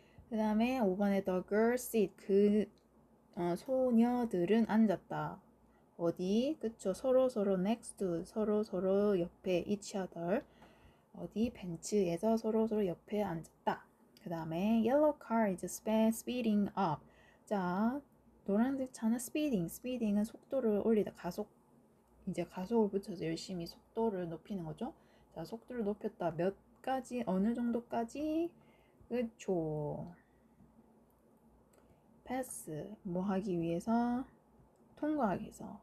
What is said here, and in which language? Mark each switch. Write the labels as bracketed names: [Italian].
[Korean] 그 다음에 5번에 [English] the girl sit, [Korean] 소녀들은 앉았다. 어디? 그쵸, 서로 [English] next to, [Korean] 서로 옆에 [English] each other. [Korean] 어디? 벤츠에서 서로 옆에 앉았다. 그 다음에 [English] yellow car is speeding up. [Korean] 자, 노란색 차는 speeding은 속도를 올리다. 이제 가속을 붙여서 열심히 속도를 높이는 거죠. 자, 속도를 높였다. 몇 가지, 어느 정도까지? 그쵸. 패스, 뭐 하기 위해서? 통과하기 위해서.